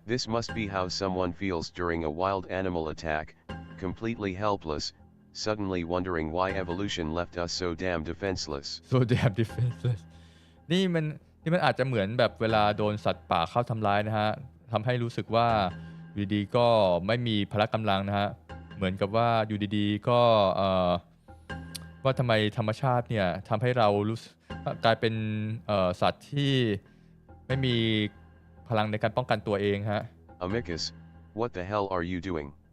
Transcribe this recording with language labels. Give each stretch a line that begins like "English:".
English: This must be how someone feels during a wild animal attack, completely helpless, suddenly wondering why evolution left us so damn defenseless. so damn defenseless
Thai: นี่มันอาจจะเหมือนแบบเวลาโดนสัตว์ป่าเข้าทำร้ายนะฮะทำให้รู้สึกว่าอยู่ดีๆก็ไม่มีพละกำลังนะฮะเหมือนกับว่าอยู่ดีๆก็ว่าทำไมธรรมชาติเนี่ยทำให้เรากลายเป็นสัตว์ที่ไม่มีพลังในการป้องกันตัวเองฮะ
English: Amicus, what the hell are you doing?